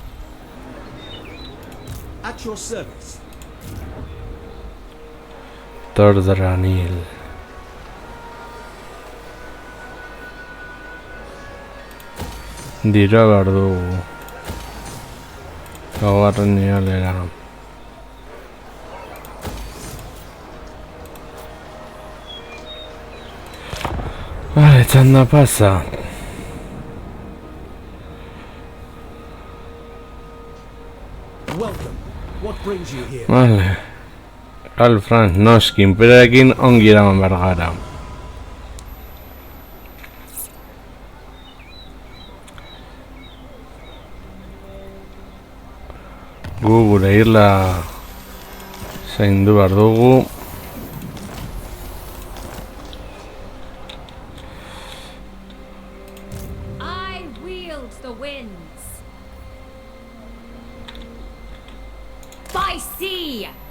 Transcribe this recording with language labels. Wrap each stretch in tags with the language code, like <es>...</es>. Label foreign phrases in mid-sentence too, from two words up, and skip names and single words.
<en>At your service.</en> <eu>Tordranil. Dirua behar dugu. Laugarren nivelera. Vale, txanda pasa.</eu> <en>Welcome. What brings you here?</en> <eu>Vale. Karl Franz noski, inperioarekin ongi eraman behar gara. Gu gure irla zaindu behar dugu.</eu> <en>I wield the winds. By sea!</en>